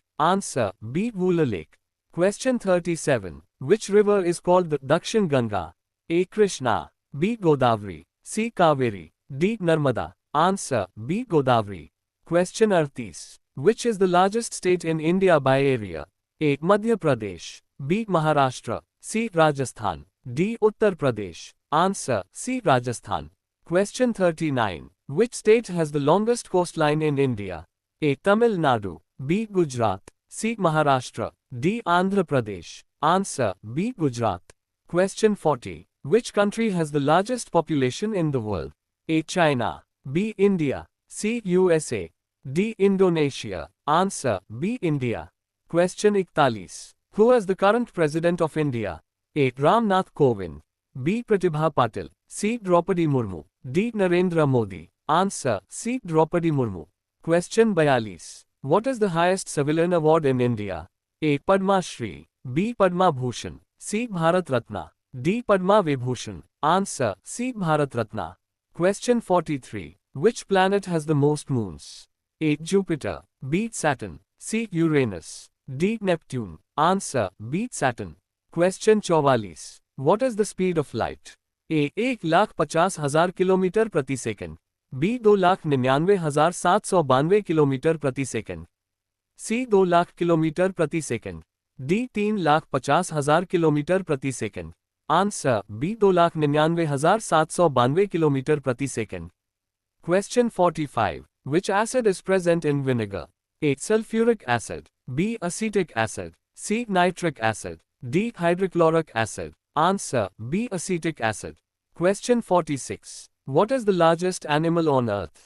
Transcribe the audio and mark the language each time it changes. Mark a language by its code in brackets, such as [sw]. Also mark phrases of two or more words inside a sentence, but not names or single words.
[en] Answer B. Wooler Lake. Question 37. Which river is called the Dakshin Ganga? A. Krishna. B. Godavari. C. Kaveri. D. Narmada. Answer B. Godavari. Question 38. Which is the largest state in India by area? A. Madhya Pradesh. B. Maharashtra. C. Rajasthan. D. Uttar Pradesh. Answer C. Rajasthan. Question 39. Which state has the longest coastline in India? A. Tamil Nadu. B. Gujarat. C. Maharashtra. D. Andhra Pradesh. Answer B. Gujarat. Question 40. Which country has the largest population in the world? A. China. B. India. C. USA. D. Indonesia. Answer B. India. Question 41. Who is the current President of India? A. Ram Nath Kovind. B. Pratibha Patil. C. Draupadi Murmu. D. Narendra Modi. Answer C. Draupadi Murmu. Question 42. What is the highest civilian award in India? A. Padma Shri. B. Padma Bhushan. C. Bharat Ratna. D. Padma Vibhushan. Answer C. Bharat Ratna. Question 43. Which planet has the most moons? A. Jupiter. B. Saturn. C. Uranus. D. Neptune. Answer B. Saturn. Question 44. What is the speed of light? [hi] A. 1,50,000 किलोमीटर प्रति सेकंड. B. 2,99,792 किलोमीटर प्रति सेकंड. C. 2 लाख किलोमीटर प्रति सेकंड. D. 3,50,000 किलोमीटर प्रति सेकंड. Answer B. 2,99,792 किलोमीटर प्रति सेकंड. [en] Question 45. Which acid is present in vinegar? A. Sulfuric acid. B. Acetic acid. C. Nitric acid. D. Hydrochloric acid. Answer B. Acetic acid. Question 46. What is the largest animal on earth?